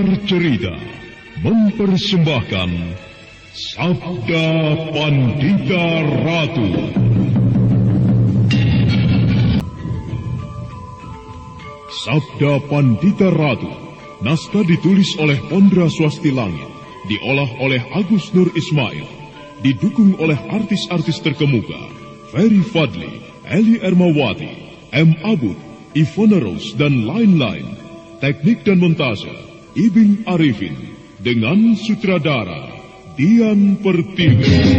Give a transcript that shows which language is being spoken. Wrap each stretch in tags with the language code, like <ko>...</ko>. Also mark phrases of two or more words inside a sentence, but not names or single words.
<id>Cerita mempersembahkan Sabda Pandita Ratu. Sabda Pandita Ratu, naskah ditulis oleh Pondra Swasti Langit, diolah oleh Agus Nur Ismail, didukung oleh artis-artis terkemuka Ferry Fadli, Eli Ermawati, M. Abud, Ivona Rose, dan lain-lain. Teknik dan montase Ibing Arifin, dengan sutradara Dian Pertiwi.</id>